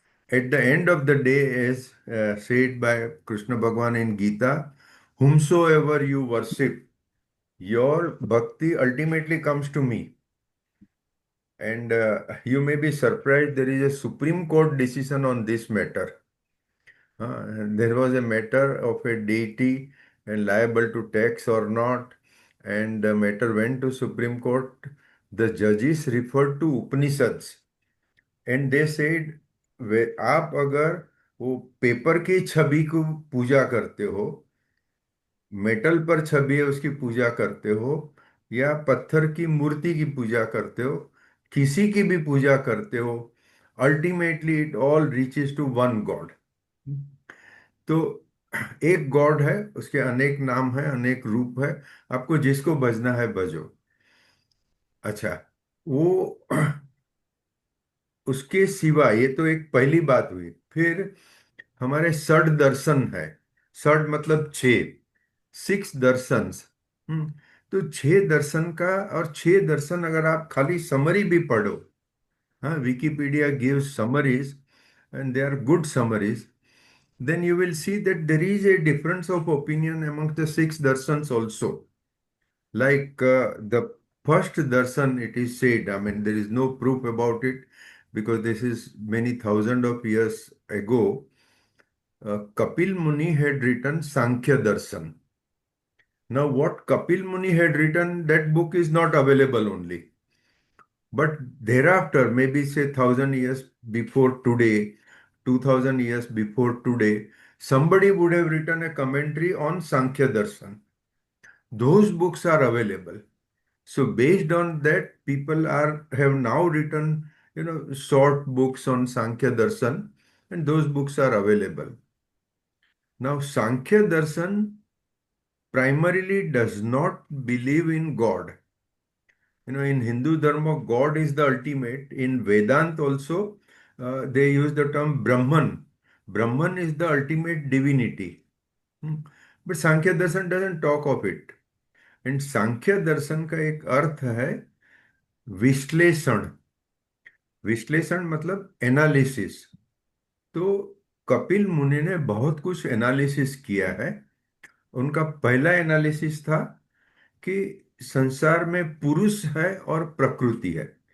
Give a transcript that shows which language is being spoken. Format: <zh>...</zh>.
<en>At the end of the day, as said by Krishna Bhagavan in Gita, whomsoever you worship, your bhakti ultimately comes to me. And you may be surprised, there is a Supreme Court decision on this matter. There was a matter of a deity and liable to tax or not, and the matter went to Supreme Court. The judges referred to Upanishads, and they said,</en> <hi>आप अगर वो paper की छवि को पूजा करते हो, metal पर छवि है उसकी पूजा करते हो, या पत्थर की मूर्ति की पूजा करते हो, किसी की भी पूजा करते हो,</hi> <en>Ultimately it all reaches to one God.</en> <hi>तो एक गॉड है, उसके अनेक नाम है, अनेक रूप है, आपको जिसको भजना है भजो। अच्छा, वो उसके सिवा ये तो एक पहली बात हुई। फिर हमारे षड दर्शन है। षड मतलब छह, सिक्स दर्शंस। हम्म तो छह दर्शन का, और छह दर्शन अगर आप खाली समरी भी पढ़ो, हाँ,</hi> <en>Wikipedia gives summaries and they are good summaries, then you will see that there is a difference of opinion among the six darshans also. Like the first darshan, it is said, I mean, there is no proof about it because this is many thousand of years ago. Kapil Muni had written Sankhya Darshan. Now, what Kapil Muni had written, that book is not available only. But thereafter, maybe say 1,000 years before today, 2,000 years before today, somebody would have written a commentary on Sankhya Darshan. Those books are available. So based on that, people are have now written, short books on Sankhya Darshan, and those books are available. Now, Sankhya Darshan primarily does not believe in God. In Hindu Dharma, God is the ultimate. In Vedant also, they use the term Brahman. Brahman is the ultimate divinity. Hmm. But Sankhya Darshan doesn't talk of it.</en> <hi>And Sankhya Darshan का एक अर्थ है विश्लेषण। विश्लेषण मतलब analysis. तो कपिल मुनि ने बहुत कुछ एनालिसिस किया है। उनका पहला एनालिसिस था कि संसार में पुरुष है और प्रकृति है।</hi>